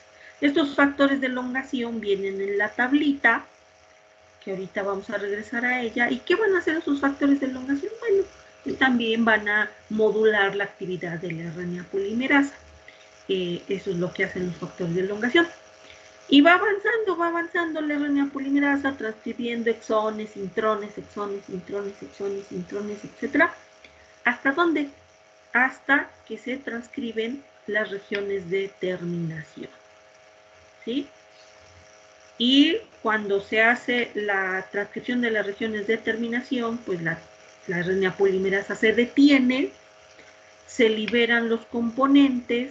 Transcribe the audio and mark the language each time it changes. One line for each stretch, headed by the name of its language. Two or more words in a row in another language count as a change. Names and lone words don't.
Spanish: Estos factores de elongación vienen en la tablita, que ahorita vamos a regresar a ella. ¿Y qué van a hacer esos factores de elongación? Bueno, también van a modular la actividad de la RNA polimerasa. Eso es lo que hacen los factores de elongación. Y va avanzando la RNA polimerasa, transcribiendo exones, intrones, exones, intrones, exones, intrones, etc. ¿Hasta dónde? Hasta que se transcriben las regiones de terminación. ¿Sí? Y cuando se hace la transcripción de las regiones de terminación, pues la RNA polimerasa se detiene, se liberan los componentes.